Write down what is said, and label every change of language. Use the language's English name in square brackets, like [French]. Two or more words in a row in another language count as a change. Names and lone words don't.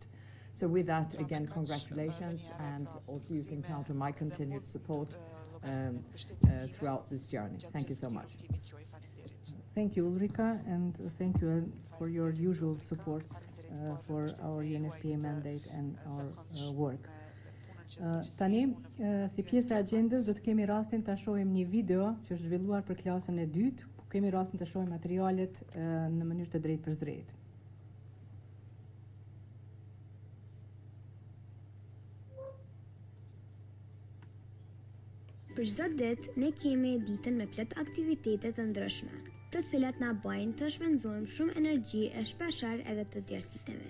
[English] So with that, again, congratulations, and also you can count on my continued support throughout this journey. Thank you so much. Thank you, Ulrika, and thank you for your usual support for our UNFPA mandate and our work. [Albanian] Tani, si pjesë e agjendës, do të kemi rastin të shohim një video që është zhvilluar për klasën e dytë, kemi rastin të shohim materialet në mënyrë të drejtë për drejtë. Për çdo ditë ne kemi ditën me plot aktivitete të ndryshme, të cilat na bëjnë të shpenzojmë shumë energji e shpeshherë edhe të djersitemi.